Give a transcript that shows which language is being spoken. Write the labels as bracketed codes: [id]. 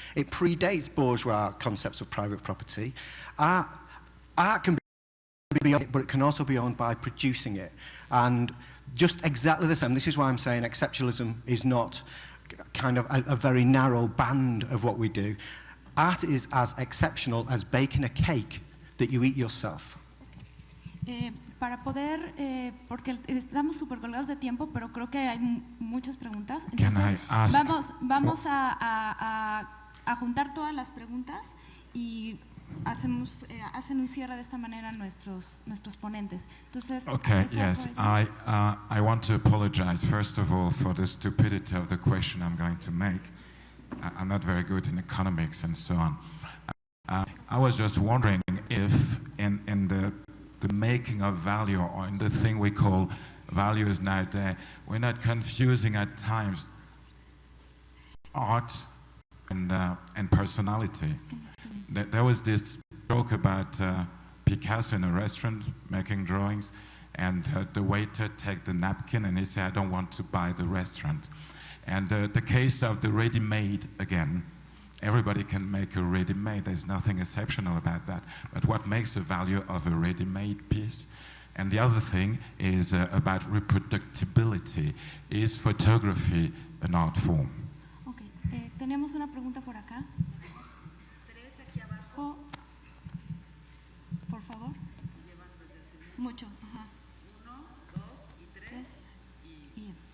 [en] It predates bourgeois concepts of private property. Art can be owned, but it can also be owned by producing it. And just exactly the same. This is why I'm saying exceptionalism is not kind of a very narrow band of what we do. Art is as exceptional as baking a cake that you eat yourself. [es] Para poder, porque estamos súper colgados de tiempo, pero creo que hay muchas preguntas. Entonces, vamos a juntar todas las preguntas y hacen un cierre de esta manera nuestros ponentes. Entonces, [en] okay, yes, I want to apologize first of all for the stupidity of the question I'm going to make. I'm not very good in economics and so on. I was just wondering if in the making of value, or in the thing we call values nowadays, we're not confusing at times art and personality. There was this joke about Picasso in a restaurant making drawings, and the waiter take the napkin and he said, I don't want to buy the restaurant. And the case of the ready-made again, everybody can make a ready-made, there's nothing exceptional about that. But what makes the value of a ready-made piece? And the other thing is about reproducibility. Is photography an art form? [es] Okay, tenemos una pregunta por acá. Tres aquí abajo. Por favor. Mucho, ajá. 1, 2 y 3 y